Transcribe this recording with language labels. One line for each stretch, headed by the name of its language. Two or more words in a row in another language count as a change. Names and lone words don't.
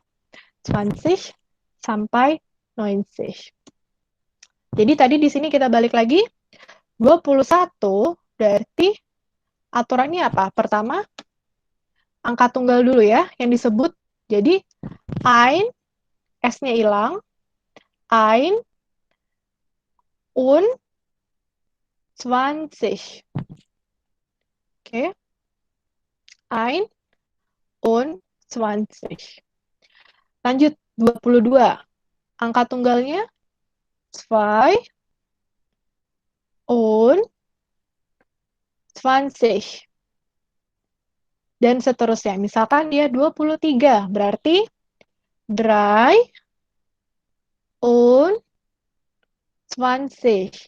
Indonesian: 20 sampai 90. Jadi tadi di sini kita balik lagi. 21 berarti aturannya apa? Pertama, angka tunggal dulu ya yang disebut. Jadi, ein, S-nya hilang.
German: Ein und 20. Oke. Ein und 20.
Indonesian: Lanjut, 22. Angka tunggalnya 2 und 20. Dan seterusnya. Misalkan dia 23, berarti 3 und 20.